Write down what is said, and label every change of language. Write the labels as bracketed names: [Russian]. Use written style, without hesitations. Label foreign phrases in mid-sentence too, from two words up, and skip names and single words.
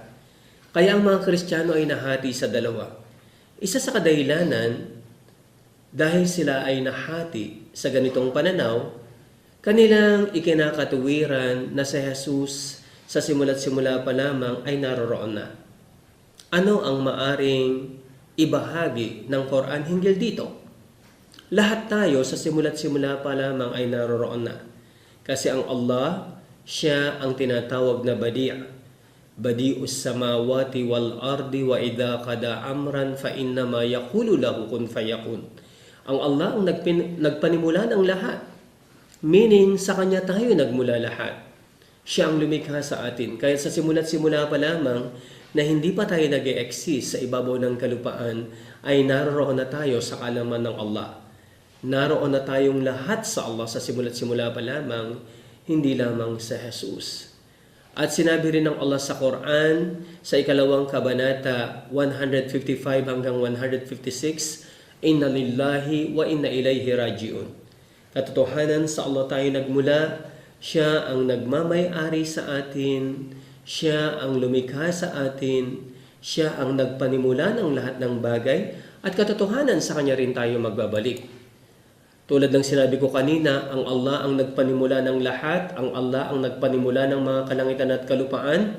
[Filipino] Kaya ang mga Kristiyano ay nahati sa dalawa. Isa sa kadahilanan, dahil sila ay nahati sa ganitong pananaw, kanilang ikinakatuwiran na si Jesus sa simula't simula pa lamang ay naroroon na. Ano ang maaring ibahagi ng Quran hinggil dito? Lahat tayo sa simula't simula pa lamang ay naroroon na. Kasi ang Allah, siya ang tinatawag na Badi'. [Arabic] بديع السماوات والأرض وإذا قضى أمرا فإنما يقول له كن فيكون. [Filipino] Ang Allah ang nagpanimula ng lahat. Meaning, sa Kanya tayo nagmula lahat. Siya ang lumikha sa atin. Kaya sa simula't simula pa lamang na hindi pa tayo nag-e-exist sa ibabaw ng kalupaan, ay naroon na tayo sa kaalaman ng Allah. Naroon na tayong lahat sa Allah sa simula't simula pa lamang, hindi lamang sa Jesus. At sinabi rin ng Allah sa Quran, sa ikalawang kabanata 155 hanggang 156, [Arabic] إنا لله وإنا إليه راجعون. [Filipino] Katotohanan sa Allah tayo nagmula, siya ang nagmamay-ari sa atin, siya ang lumikha sa atin, siya ang nagpanimula ng lahat ng bagay, at katotohanan sa Kanya rin tayo magbabalik. Tulad ng sinabi ko kanina, ang Allah ang nagpanimula ng lahat, ang Allah ang nagpanimula ng mga kalangitan at kalupaan.